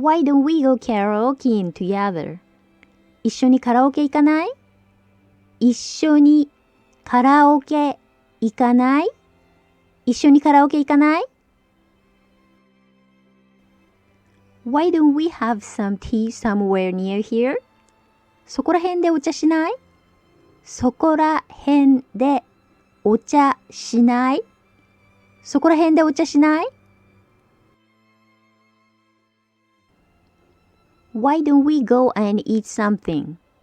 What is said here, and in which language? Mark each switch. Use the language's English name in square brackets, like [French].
[English] Why don't we go karaoke together? [Japanese] 一緒にカラオケ行かない？一緒にカラオケ行かない？一緒にカラオケ行かない？ [English] Why don't we have some tea somewhere near here? [Japanese] そこら辺でお茶しない？そこら辺でお茶しない？そこら辺でお茶しない？ [English] Why don't we go and eat something?